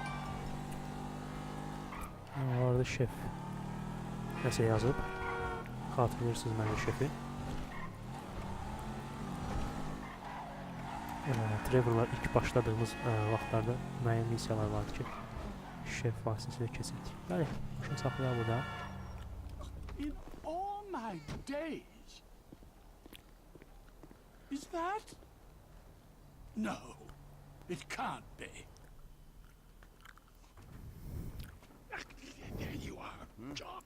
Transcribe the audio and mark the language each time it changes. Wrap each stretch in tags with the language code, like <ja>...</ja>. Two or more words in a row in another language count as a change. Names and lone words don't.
<az>Orada şef nəsə yazıb. Xatırlayırsınız mənə şefi. Trevor'la ilk başladığımız vaxtlarda müəyyən missiyalar vardı ki, şef vasitəsilə keçirdik. Bəli, başını saxlayaq burada.</az> <en>In all my days, is that? No. It can't be. There you are, Jock.</en>